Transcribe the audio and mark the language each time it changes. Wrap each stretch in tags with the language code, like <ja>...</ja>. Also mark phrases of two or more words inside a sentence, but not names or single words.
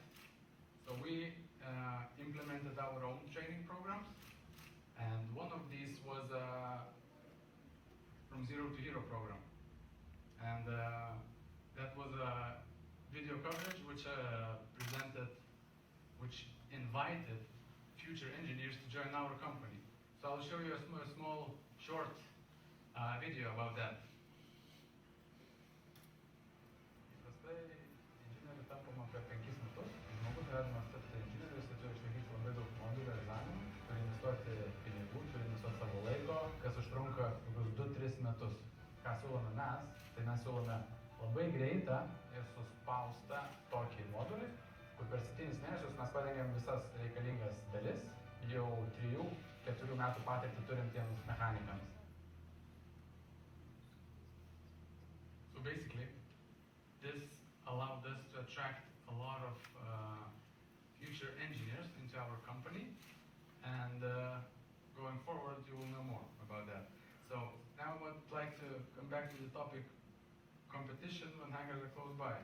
<en>So we implemented our own training programs, and one of these was from Zero to Hero program. And that was a video coverage which invited future engineers to join our company. So I'll show you a small, short video about that.</en> <lt>Įprastai inžinierių tampama per 5 metus. Žmogus galima tapti inžinieriu, jis turi išlaikyti labai daug modulių egzaminų, turi investuoti pinigų, turi investuoti savo laiko, kas užtrunka kokius 2-3 metus. Ką siūlome mes, tai mes siūlome labai greitą ir suspaustą tokį modulį, kur per 7 mėnesius mes padengiam visas reikalingas dalis jau 3-4 metų patirtį turintiems mechanikams.</lt> <en>So basically, this allowed us to attract a lot of future engineers into our company, and going forward you will know more about that. So now I would like to come back to the topic, competition when hangars are close by.</en>